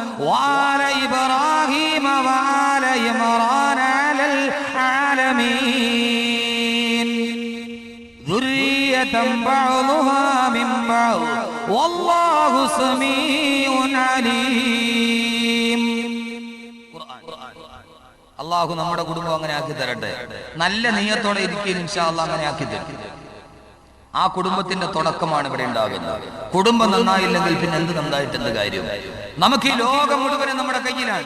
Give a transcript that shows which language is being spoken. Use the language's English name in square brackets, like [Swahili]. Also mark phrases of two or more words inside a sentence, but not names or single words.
[Arabic] وآل إبراهيم وآل عمران على العالمين ذرية بعضها من بعض والله سميع عليم. [Malayalam] അള്ളാഹു നമ്മുടെ കുടുംബം അങ്ങനെ ആക്കി തരട്ടെ. നല്ല നിയ്യത്തോടെ ഇരിക്കുകയും [Arabic] إن شاء الله [Malayalam] അങ്ങനെ ആക്കി തരും. ആ കുടുംബത്തിന്റെ തുടക്കമാണ് ഇവിടെ ഉണ്ടാകുന്നത്. കുടുംബം നന്നായില്ലെങ്കിൽ പിന്നെ എന്ത് നന്നായിട്ട് എന്ത് കാര്യം? നമുക്ക് ഈ ലോകം മുഴുവനും നമ്മുടെ കയ്യിലാണ്.